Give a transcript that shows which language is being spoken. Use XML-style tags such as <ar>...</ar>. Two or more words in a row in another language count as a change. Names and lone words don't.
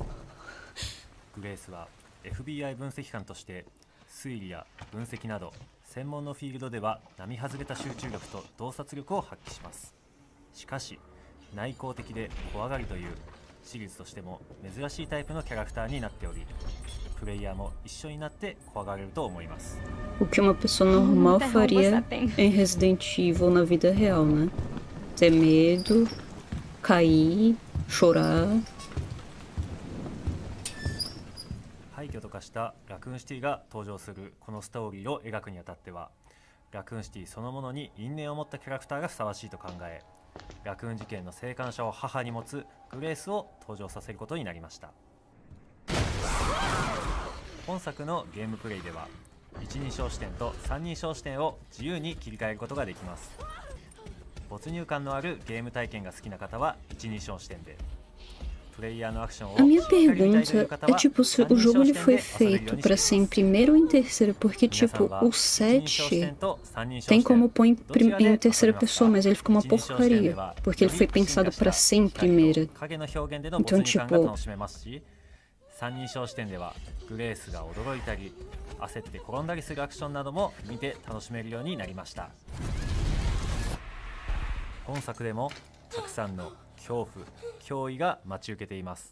<ja>グレースは FBI 分析官として推理や分析など専門のフィールドでは並外れた集中力と洞察力を発揮します。しかし内向的で怖がりというシリーズとしても珍しいタイプのキャラクターになっており、プレイヤーも一緒になって怖がれると思います。</ja> <pt>O que uma pessoa normal faria em Resident Evil na vida real, né? Ter medo, cair, chorar.</pt> <ja>廃墟と化したラクーンシティが登場するこのストーリーを描くにあたっては、ラクーンシティそのものに因縁を持ったキャラクターがふさわしいと考え、ラクーン事件の生還者を母に持つグレースを登場させることになりました。本作のゲームプレイでは一人称視点と三人称視点を自由に切り替えることができます。没入感のあるゲーム体験が好きな方は一人称視点で、プレイヤーのアクションを</ja> <pt>A minha</pt> <ja>しっかり見たいという</ja> <pt>pergunta</pt> <ja>方</ja> <pt>é</pt> <ja>は</ja> <pt>tipo se</pt> <ja>三</ja> <pt>o</pt> <ja>人</ja> <pt>jogo</pt> <ja>称</ja> <pt>ele</pt> <ja>視点</ja> <pt>foi</pt> <ja>で遊べるよう</ja> <pt>feito</pt> <ja>に</ja> <pt>pra</pt> <ja>してい</ja> <pt>ser</pt> <ja>ま</ja> <pt>em</pt> <ja>す。</ja> <pt>primeiro ou em terceiro, porque</pt> <ja>皆さん</ja> <pt>tipo</pt> <ja>は</ja> <pt>o</pt> <ja>一人称視点 7 と三人称</ja> <pt>tem</pt> <ja>視点</ja> <pt>como pôr em,</pt> <ja>どちらで</ja> <pt>em</pt> <ja>遊べ</ja> <pt>terceira</pt> <ja>ます</ja> <pt>pessoa,</pt> <ja>か？</ja> <pt>mas ele fica uma</pt> <ja>一人称視点で</ja> <pt>porcaria,</pt> <ja>は</ja> <pt>porque ele foi</pt> <ja>より進</ja> <pt>pensado</pt> <ja>化した</ja> <pt>pra ser em</pt> <ja>光</ja> <pt>primeira.</pt> <ja>と影の表現での</ja> <pt>Então</pt> <ja>没入感が</ja> <pt>tipo</pt> <ja>楽しめますし、三人称視点ではグレースが驚いたり焦って転んだりするアクションなども見て楽しめるようになりました。本作でもたくさんの恐怖脅威が待ち受けています。</ja>